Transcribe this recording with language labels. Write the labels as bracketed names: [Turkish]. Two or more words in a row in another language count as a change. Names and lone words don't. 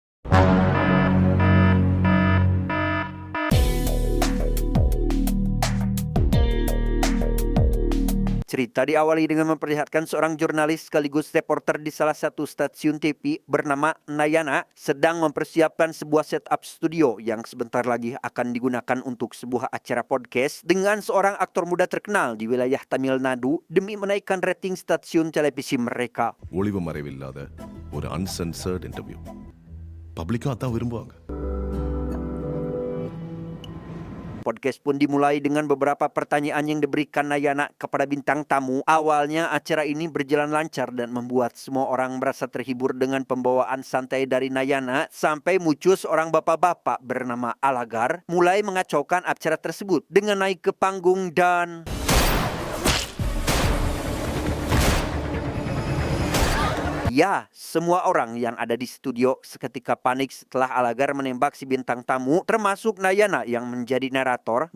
[Indonesian] Cerita diawali dengan memperlihatkan seorang jurnalis sekaligus reporter di salah satu stasiun TV bernama Nayana sedang mempersiapkan sebuah setup studio yang sebentar lagi akan digunakan untuk sebuah acara podcast dengan seorang aktor muda terkenal di wilayah Tamil Nadu demi menaikkan rating stasiun televisi mereka. [Tamil] ஒளிவு மறைவில்லாத ஒரு [English] uncensored interview public [Tamil] அதான் விரும்புவாங்க. [Indonesian] Podcast pun dimulai dengan beberapa pertanyaan yang diberikan Nayana kepada bintang tamu. Awalnya acara ini berjalan lancar dan membuat semua orang merasa terhibur dengan pembawaan santai dari Nayana sampai muncul seorang bapak-bapak bernama Alagar mulai mengacaukan acara tersebut dengan naik ke panggung dan ya, semua orang yang ada di studio seketika panik setelah Alagar menembak si bintang tamu, termasuk Nayana yang menjadi narator.